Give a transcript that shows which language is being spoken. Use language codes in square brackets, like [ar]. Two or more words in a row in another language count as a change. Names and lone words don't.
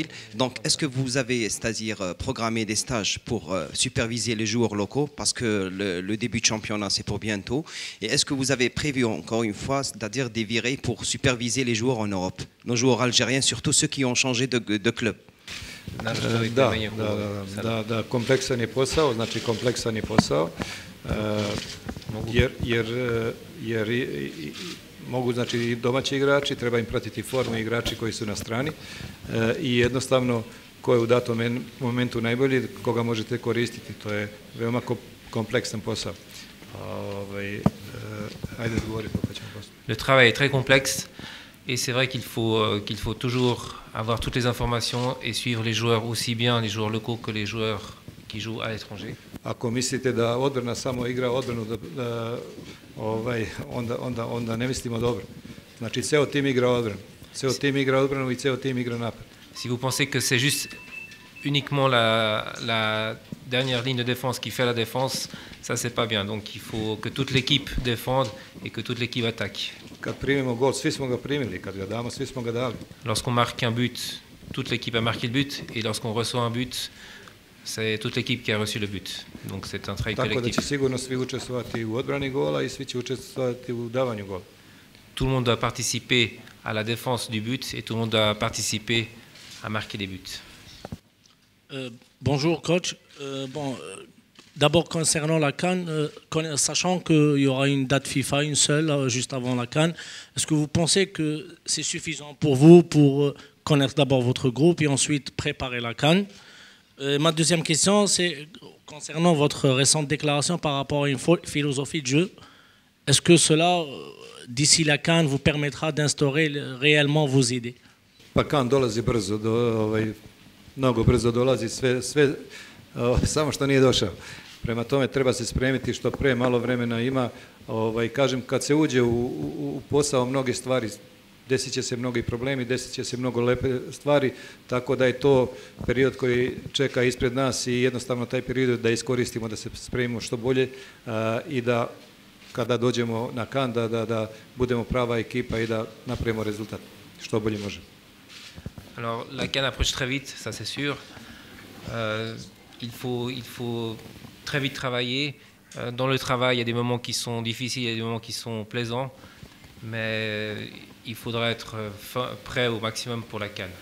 [fr] Donc, est-ce que vous avez, c'est-à-dire programmé des stages pour superviser les joueurs locaux, parce que le début de championnat, c'est pour bientôt. Et est-ce que vous avez prévu, encore une fois, c'est-à-dire des virées pour superviser les joueurs en Europe, nos joueurs algériens, surtout ceux qui ont changé de club? [sr] Da, kompleksan je posao, znači kompleksan je posao, jer mogu, znači, i domaći igrači, treba im pratiti formu igrači koji su na strani i jednostavno ko je u datom momentu najbolji, koga možete koristiti, to je veoma kompleksan posao. Ajde odgovori, pa ćemo posto. [fr] Le travail est très complexe. Et c'est vrai qu'il faut toujours avoir toutes les informations et suivre les joueurs, aussi bien les joueurs locaux que les joueurs qui jouent à l'étranger. [sr] Ako mislite da odbrana samo igra odbranu, onda ne mislimo dobro. Znači, ceo tim igra odbranu. Ceo tim igra odbranu i ceo tim igra napad. [fr] Si vous pensez que c'est juste uniquement la dernière ligne de défense qui fait la défense, ça c'est pas bien. Donc il faut que toute l'équipe défende et que toute l'équipe attaque. [sr] Kad primimo gol, svi smo ga primili, kad ga damo, svi smo ga dali. [fr] Lorsqu'on marque un but, toute l'équipe a marqué le but, et lorsqu'on reçoit un but, c'est toute l'équipe qui a reçu le but. Donc c'est un travail collectif. [sr] Tako da će sigurno svi učestvovati u odbrani gola i svi će učestvovati u davanju gola. [fr] Tout le monde doit participer à la défense du but et tout le monde doit participer à marquer des buts. Bonjour coach. D'abord concernant la CAN, sachant qu'il y aura une date FIFA, une seule, juste avant la CAN, est-ce que vous pensez que c'est suffisant pour vous pour connaître d'abord votre groupe et ensuite préparer la CAN? Ma deuxième question, c'est concernant votre récente déclaration par rapport à une philosophie de jeu. Est-ce que cela, d'ici la CAN, vous permettra d'instaurer réellement vos idées? [sr] Pa CAN dolazi brzo, mnogo brzo dolazi, sve samo što nije došao. Prema tome treba se spremiti što pre, malo vremena ima. Kažem, kad se uđe u posao mnoge stvari, desit će se mnogi problemi, desit će se mnogo lepe stvari, tako da je to period koji čeka ispred nas i jednostavno taj period da iskoristimo, da se spremimo što bolje i da kada dođemo na CAN da budemo prava ekipa i da napravimo rezultat što bolje možemo. [fr] Alors la CAN approche très vite, ça c'est sûr. Il faut très vite travailler. Dans le travail, il y a des moments qui sont difficiles, il y a des moments qui sont plaisants, mais il faudra être prêt au maximum pour la CAN.